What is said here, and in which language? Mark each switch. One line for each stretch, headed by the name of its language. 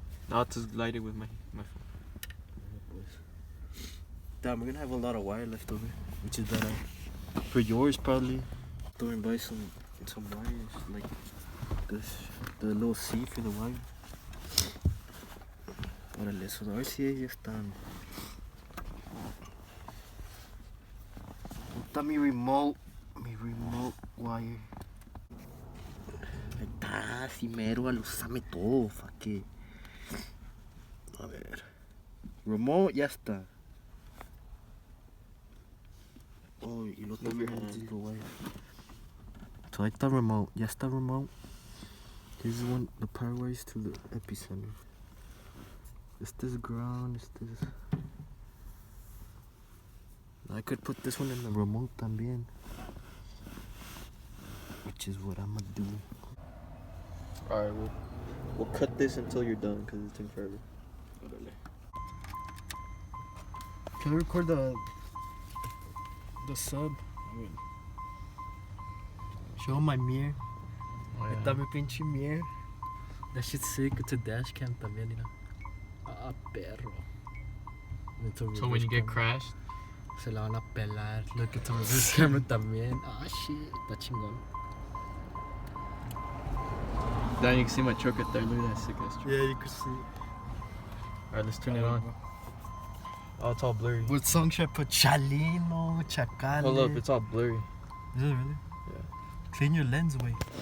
English: I'll just light it with my phone. Damn, we're gonna have a lot of wire left over, which is better. For yours, probably. Throwing by some wires, like this, the little C for the wire.
Spanish: Órale,
English: so the
Spanish: RCA ya están. Está mi remote wire. Ahí está, si mero, usame todo,
English: fuck it.
Spanish: A ver. Remote ya está. Oh, y lo
English: Move your
Spanish: tengo
English: hand.
Spanish: en wire. So ahí está remote, ya está remote.
English: This is one, the power wires to the epicenter. Este is ground, este is... I could put this one in the remote
Spanish: también.
English: Which is what I'm gonna do. Alright, we'll cut this until you're done because it's taking forever. Can I record the sub? I mean, show my mirror.
Spanish: Ahí está mi pinche
English: mirror. That shit's sick. It's a dash cam
Spanish: también, mira. Ah, perro.
English: So when you get crashed,
Spanish: Se la van a pelar.
English: Look, it's a reverse camera
Spanish: también.
English: Ah, shit.
Spanish: Está chingón.
English: Then you can see my truck right there. Look at that sick ass truck. Yeah, you can see. Alright, let's turn it on. Oh, it's all blurry. What song should I put? Chalino, Chacale. Hold up, it's all blurry. Is it really? Yeah. Clean your lens away.